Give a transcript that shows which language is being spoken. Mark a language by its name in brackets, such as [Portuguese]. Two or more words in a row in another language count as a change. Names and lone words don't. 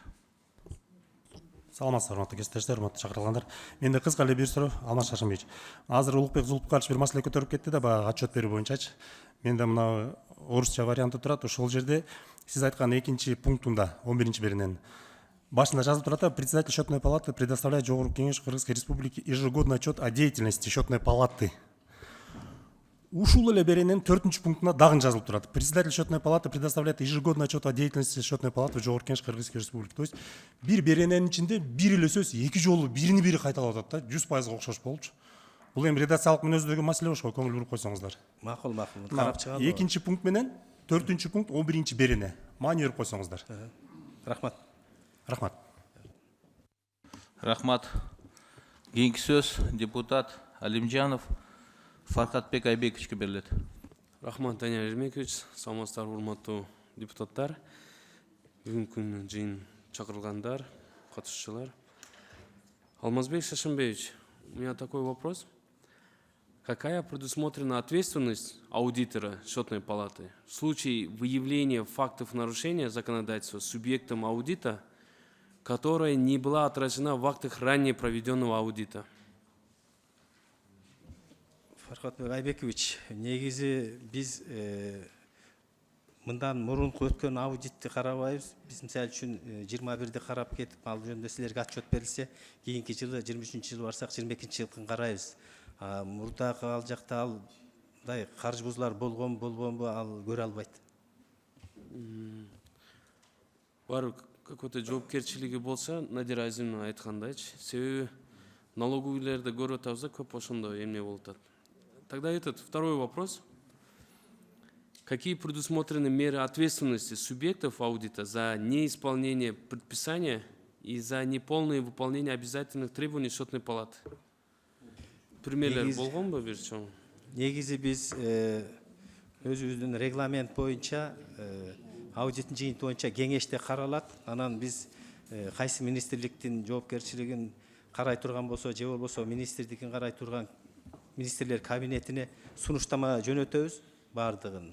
[Kyrgyz] Саламатсыздар, урматтуу кесиптештер, урматтуу чакырылгандар. Менде кыска эле бир суроо, Алмаз Шашимбекович. Азыр Улукбек Зулпукарович бир маселе көтөрүп кетти да, баягы отчет берүү боюнчачы. Менде мына орусча варианты турат. Ошол жерде сиз айткан 2-чи пунктунда 11-чи беренен башында жазылып турат: [Russian] председатель счетной палаты предоставляет Жогорку Кеңеш Кыргызской Республики ежегодный отчет о деятельности счетной палаты. [Kyrgyz] Ушул эле берененин 4-чү пунктуна дагы жазылып турат: [Russian] председатель счетной палаты предоставляет ежегодный отчет о деятельности счетной палаты в Жогорку Кеңеш Кыргызской Республики. То есть [Kyrgyz] бир берененин ичинде бир эле сөз эки жолу бирини бири кайталап атат да, 100% окшош болчу. Бул эми редакциялык мүнөздөгү маселе ошко көңүл буруп койсоңуздар. Макул, карап чыгалы. 2-чи пункт менен 4-чү пункт 11-чи берене маани берип койсоңуздар. Рахмат. Рахмат. Рахмат. Кийинки сөз депутат Алимжанов Фархатбек Айбековичке берилет. Рахмат, Данияр Ермекович, саламатсыздар, урматтуу депутаттар, бүгүнкү күндүн жыйын чакырылгандар, катышуучулар. Алмазбек Шашимбекович, [Russian] у меня такой вопрос. Какая предусмотрена ответственность аудитора счетной палаты в случае выявления фактов нарушения законодательства субъектом аудита, которая не была отражена в актах ранее проведенного аудита? [Kyrgyz] Фархатбек Айбекович, негизи биз мындан мурунку өткөн аудитти карабайбыз. Биз мисалы үчүн 21-ди карап кетип, ал жөнүндө силерге отчет берилсе, кийинки жылы 23-чү жылы барсак 22-чи жылкын карайбыз. Мурдагы ал жакта алдай каржы бузуулар болбонбу, ал көрө албайт. Бар какой-то жоопкерчилиги болса, Надира Азимовна айткандайчы, себеби налоговыйлерди көрүп атабыз да, көп ошондой эмне болуп атат. [Russian] Тогда второй вопрос. Какие предусмотрены меры ответственности субъектов аудита за неисполнение предписания и за неполное выполнение обязательных требований счетной палаты? [Kyrgyz] Примерлер болгонбу бир чоң? Негизи биз өзүбүздүн регламент боюнча аудиттин жыйынты боюнча кеңеште каралат. Анан биз кайсы министрликтин жоопкерчилигин карай турган болсо же болбосо министрдикин карай турган министрлер кабинетине сунуштама жөнөтөбүз баардыгын.